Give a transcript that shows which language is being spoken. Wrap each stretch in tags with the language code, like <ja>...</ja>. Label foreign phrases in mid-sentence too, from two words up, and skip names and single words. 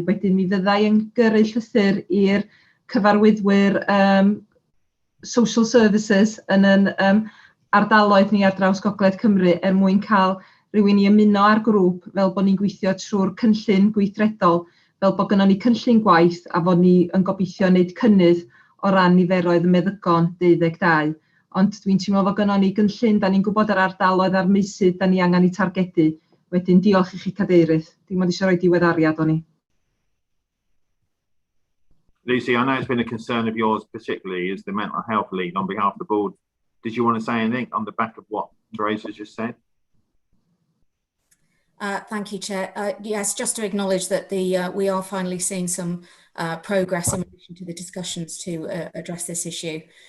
<cy>Wedyn mi fyddai yn gyrru llythyr i'r cyfarwyddwyr</cy> <en>social services</en> <cy>yn ardaloedd ni ar draws Gogledd Cymru mwyn cael rhywun i ymuno â'r grŵp fel bod ni'n gweithio trwy'r cynllun gweithredol, fel bod gynnon ni cynllun gwaith a bod ni yn gobeithio wneud cynnydd o ran niferoedd y meddygon 12. Ond dwi'n teimlo fod gynnon ni gynllun, da ni'n gwybod yr ardaloedd a'r meysydd da ni angen i targedu. Wedyn diolch i chi cadeirydd. Dim ond eisiau rhoi diweddariad o'n i.</cy> <en>Lucy, I know it's been a concern of yours, particularly as the mental health lead on behalf of the board. Did you want to say anything on the back of what Teresa just said? Thank you, Chair. Yes, just to acknowledge that we are finally seeing some progress in relation to the discussions to address this issue.</en>